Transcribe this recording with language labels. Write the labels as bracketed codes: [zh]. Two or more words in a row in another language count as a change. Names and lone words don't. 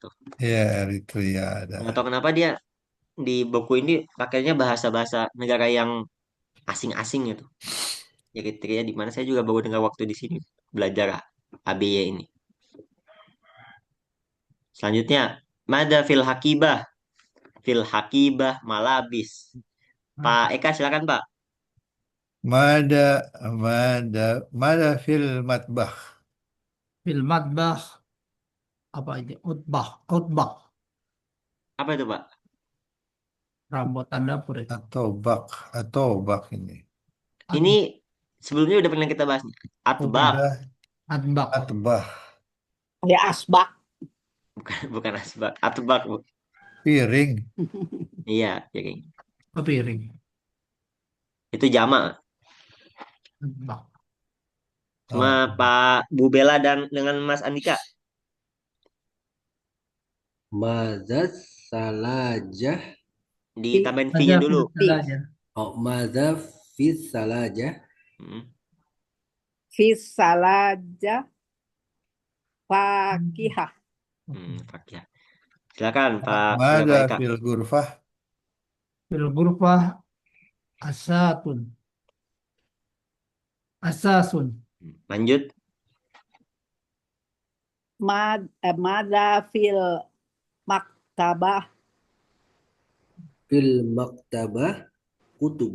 [id] Ya, Eritrea ada. Nggak tahu kenapa dia di buku ini pakainya bahasa-bahasa negara yang asing-asing gitu. Eritrea di mana saya juga baru dengar waktu di sini belajar ABY ini. [ar] Selanjutnya, ماذا في الحقيبة. في الحقيبة ملابس. [id] Pak Eka silakan Pak. [ar] ماذا، ماذا في المطبخ في المطبخ. [id] Apa aja? Utbah. Utbah. Apa itu Pak? Rambutan dapur itu. atau bak ini. Ini sebelumnya udah pernah kita bahas nih. Oh, Atbak, udah Atbak. atbah, Ya asbak. bukan bukan asbak. Atbak, Bu. piring. Iya, jadi Piring. itu jamak. Atbak. Cuma Oh, Pak Bu Bella dan dengan Mas Andika [ar] ماذا الثلاجة. [id] ditambahin Saja V-nya dulu. fil aja. [ar] Oh, ماذا في الثلاجة. Hmm. في الثلاجة فاكهة. [id] Fakih. Silakan Pak Surya Pak mada Eka. [ar] في الغرفة. في الغرفة ساعة. Asasun. [id] Lanjut. [ar] ماذا في المكتبة. في المكتبة كتب.